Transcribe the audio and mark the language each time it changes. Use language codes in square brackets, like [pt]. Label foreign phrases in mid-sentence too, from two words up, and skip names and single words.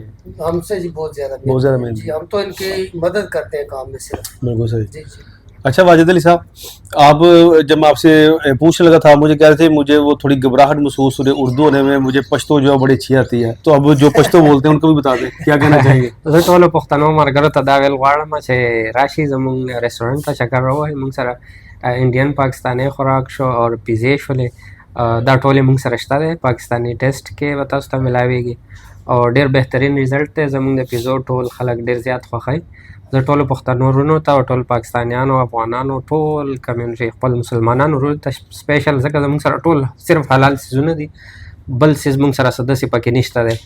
[hi] हमसे जी बहुत ज्यादा मेहनती जी, हम तो इनकी मदद करते हैं काम में सिर्फ। बिल्कुल सही। जी जी। अच्छा वाजिद अली साहब, आप जब मैं आपसे पूछने लगा था, मुझे कह रहे थे मुझे वो थोड़ी घबराहट महसूस हो रही उर्दू होने में, मुझे पश्तो जो है बड़ी अच्छी आती है। तो अब जो पश्तो बोलते हैं उनको भी बता दें, क्या कहना चाहेंगे? [ps] زه ټولو پښتنو ملګرو ته دا ویل غواړم چې راشي زموږ رستورانت ته چکر ووهئ. موږ سره انډین پاکستانی خوراک شو او پیزې شولې، دا ټولې موږ سره شته دی. پاکستانی ټیسټ کې به تاسو ته ملاویږي او ډېر بهترین ریزلټ دی. زموږ د پیزو ټول خلک ډېر زیات خوښوي. زه ټولو پښتنو ورونو ته او ټول پاکستانیانو، افغانانو، ټول کمیونټي، خپل مسلمانانو ورونو ته سپیشل، ځکه زموږ سره ټول صرف حلال څیزونه دي، بل څیز موږ سره څه داسې پکې نشته دی.